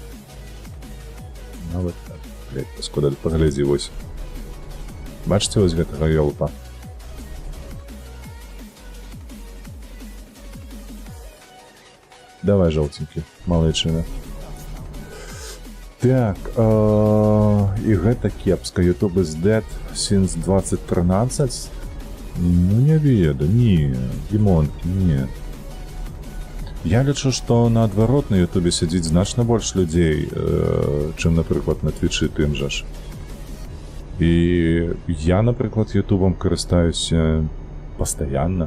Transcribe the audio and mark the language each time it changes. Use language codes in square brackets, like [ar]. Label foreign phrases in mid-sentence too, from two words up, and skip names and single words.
[be] Нават так, блядь, паскуда, паглядзі, вось. Бачыце вось гэтага ёлупа? Давай, жоўценькі, малайчына. Так, і гэта кепска. [en] YouTube is dead since 2013? [be] Ну, не ведаю, не, Дімонкі, не. Я лічу, што наадварот на YouTube сядзіць значна больш людзей, чым, напрыклад, на Твічы тым жа ж. І я, напрыклад, YouTube карыстаюся пастаянна.